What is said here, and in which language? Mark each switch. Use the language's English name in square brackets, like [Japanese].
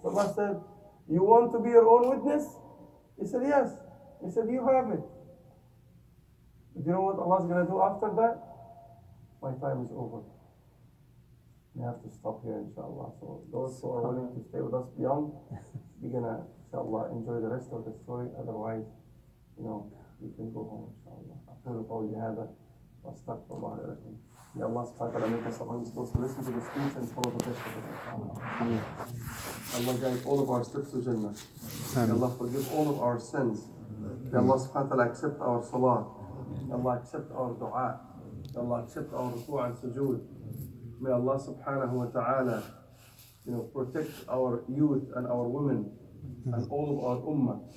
[English] So Allah said, you want to be your own witness? He said, yes. He said, you have it. Do you know what Allah's going to do after that? My time is over. We have to stop here, inshallah. So those who are willing to stay with us beyond, we're going to, inshallah, enjoy the rest of the story. Otherwise, we can go home, inshallah. [Arabic] أقول قولي هذا وأستغفر الله لكم. [English] May Allah subhanahu wa ta'ala make us among those to listen to the speech and follow the best of it. Allah guide all of our steps to Jannah. May Allah forgive all of our sins. May Allah subhanahu wa ta'ala accept our salah. May Allah accept our dua. May Allah accept our ruku' and sujood. May Allah subhanahu wa ta'ala protect our youth and our women and all of our ummah.